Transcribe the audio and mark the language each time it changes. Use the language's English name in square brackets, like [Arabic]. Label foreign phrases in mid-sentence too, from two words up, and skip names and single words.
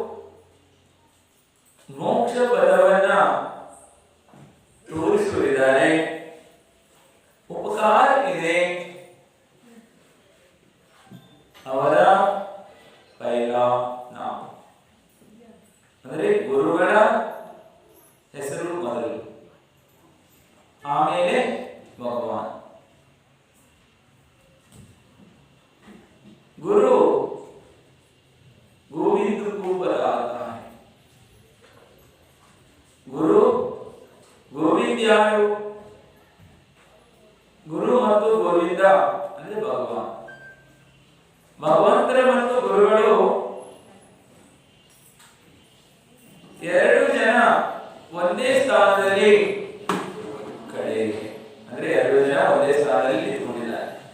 [Kannada] ಮೋಕ್ಷ ಪದವನ್ನ ತೋರಿಸುತ್ತಿದ್ದಾರೆ, ಉಪಕಾರ ಇದೆ, ಅವರ ಪೈಲ ನಾವು ಅಂದರೆ ಗುರುಗಳ ಹೆಸರು ಮೊದಲು, ಆಮೇಲೆ ಭಗವಾನ್. [Hindi] गुरु गोविंद को बताता है. [Kannada] गुरु ಗೋವಿಂದ ಯಾರು? ಗುರು ಮತ್ತು ಗೋವಿಂದ ಅಂದ್ರೆ ಭಗವಾನ್. ಭಗವಂತರ ಮತ್ತು ಗುರುಗಳು ಎರಡು ಜನ ಒಂದೇ ಸ್ಥಾನದಲ್ಲಿ ಕಡೆಗೆ, ಅಂದ್ರೆ ಎರಡು ಜನ ಒಂದೇ ಸ್ಥಾನದಲ್ಲಿ ನಿಂತುಕೊಂಡಿದ್ದಾರೆ.